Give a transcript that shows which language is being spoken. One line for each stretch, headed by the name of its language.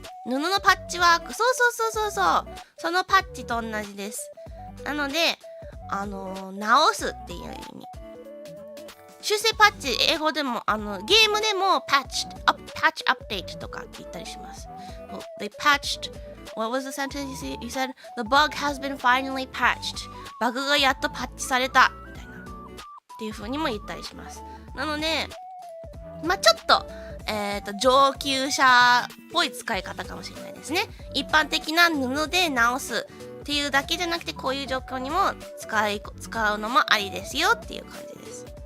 Japanese: 布のパッチワーク、そう。そのパッチと同じです。なので、直すっていう意味。修正パッチ、英語でも、ゲームでもpatch update とかって言ったりします。
English: They patched, what was the sentence you said? The bug has been finally patched.
Japanese: バグがやっとパッチされた。みたいな。っていう風にも言ったりします。なので、ちょっと、上級者っぽい使い方かもしれないですね。一般的な布で直すっていうだけじゃなくて、こういう状況にも使うのもありですよっていう感じです。